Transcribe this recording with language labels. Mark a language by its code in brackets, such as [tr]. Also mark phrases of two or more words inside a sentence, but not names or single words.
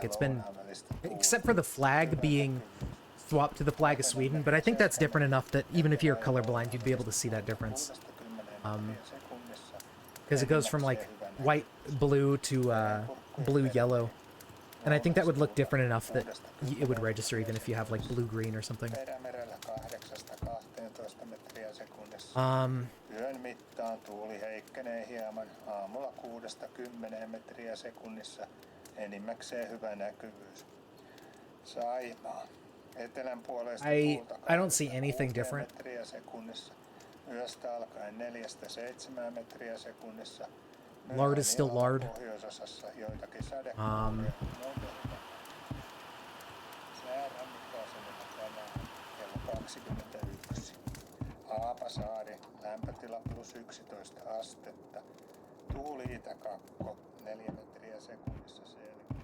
[en] It's been, except for the flag being swapped to the flag of Sweden, but I think that's different enough that even if you're colorblind, you'd be able to see that difference. Because it goes from like white, blue to blue, yellow. And I think that would look different enough that it would register even if you have like blue, green or something. [fi] Yön mittaan tuuli heikkenee hieman. Aamulla 6–10 metriä sekunnissa. Enimmäkseen hyvä näkyvyys. Saimaa. Etelän puolesta tuulta [en] I don't see anything different. [fi] metriä sekunnissa. Yöstä alkaen 4–7 metriä sekunnissa. [en] Lard is still lard. [fi] Pohjoisosassa joitakin sadekuuria. Säärannikkoasemilla tänään kello 21. Haapasaari, lämpötila +11 astetta. Tuuli itäkakko, 4 metriä sekunnissa selkeä.